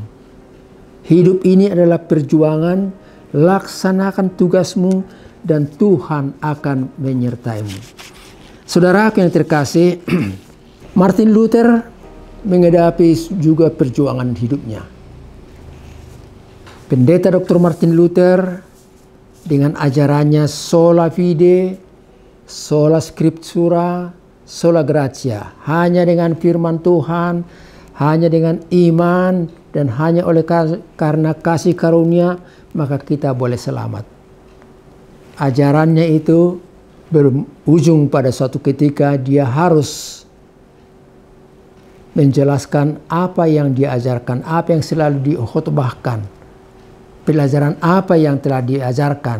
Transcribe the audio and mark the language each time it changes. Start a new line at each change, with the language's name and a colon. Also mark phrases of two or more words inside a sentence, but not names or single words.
Indonesian: Hidup ini adalah perjuangan, laksanakan tugasmu dan Tuhan akan menyertaimu. Saudara yang terkasih, Martin Luther menghadapi juga perjuangan hidupnya. Pendeta Dr. Martin Luther dengan ajarannya
Latin: sola fide, sola scriptura, sola gratia,
Indonesian: hanya dengan firman Tuhan, hanya dengan iman, dan hanya oleh karena kasih karunia, maka kita boleh selamat. Ajarannya itu berujung pada suatu ketika dia harus menjelaskan apa yang diajarkan, apa yang selalu dikhotbahkan, pelajaran apa yang telah diajarkan.